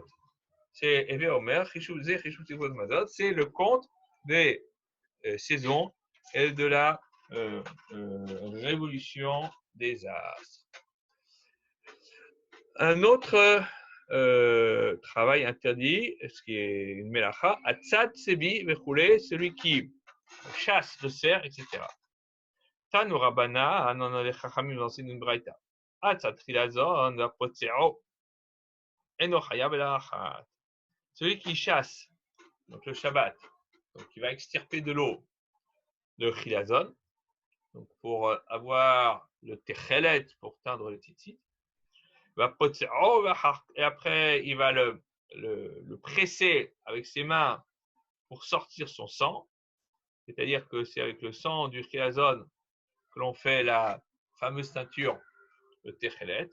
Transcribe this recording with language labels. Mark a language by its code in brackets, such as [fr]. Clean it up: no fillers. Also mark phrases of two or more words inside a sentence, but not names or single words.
[fr] C'est Eve Omer, [he] חישוב תקופות מזלות, [fr] c'est le compte des saisons et de la révolution des astres. Un autre travail interdit, ce qui est une melacha, [he] הצד צבי וכולי, [fr] celui qui chasse le cerf, etc. [he] תנו רבנן, [fr] on a les chachamim dans une braïta. [he] הצד חלזון והפוצעו אינו חייב אלא אחת. [fr] Celui qui chasse, donc le Shabbat, donc qui va extirper de l'eau, le chilazon, donc pour avoir le techelet pour teindre le tzitzit, et après il va le presser avec ses mains pour sortir son sang, c'est-à-dire que c'est avec le sang du chilazon que l'on fait la fameuse teinture, le techelet.